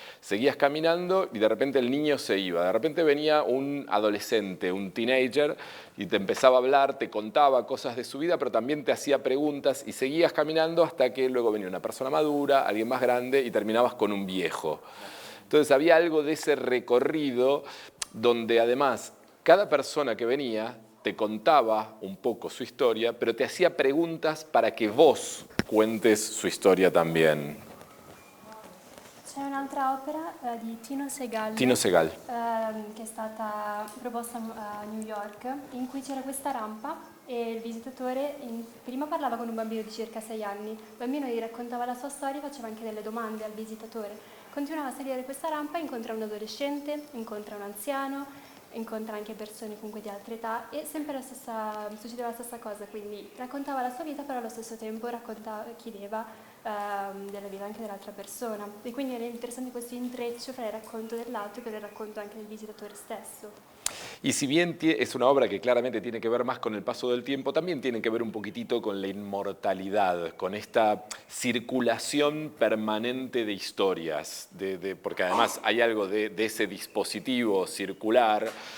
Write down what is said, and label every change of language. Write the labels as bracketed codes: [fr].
[es] Seguías caminando y de repente el niño se iba. De repente venía un adolescente, un teenager, y te empezaba a hablar, te contaba cosas de su vida, pero también te hacía preguntas y seguías caminando hasta que luego venía una persona madura, alguien más grande y terminabas con un viejo. Entonces había algo de ese recorrido donde además cada persona que venía te contaba un poco su historia, pero te hacía preguntas para que vos cuentes su historia también. [it] C'è un'altra opera di Tino Sehgal, Tino Sehgal. Che è stata proposta a New York, in cui c'era questa rampa e il visitatore prima parlava con un bambino di circa 6 anni, il bambino gli raccontava la sua storia e faceva anche delle domande al visitatore. Continuava a salire questa rampa, incontra un adolescente, incontra un anziano, incontra anche persone comunque di altre età e sempre succedeva la stessa cosa, quindi raccontava la sua vita però allo stesso tempo chiedeva della vita anche dell'altra persona e quindi era interessante questo intreccio fra il racconto dell'altro e il racconto anche del visitatore stesso. [es] Y si bien es una obra que claramente tiene que ver más con el paso del tiempo, también tiene que ver un poquitito con la inmortalidad, con esta circulación permanente de historias, porque además hay algo de ese dispositivo circular.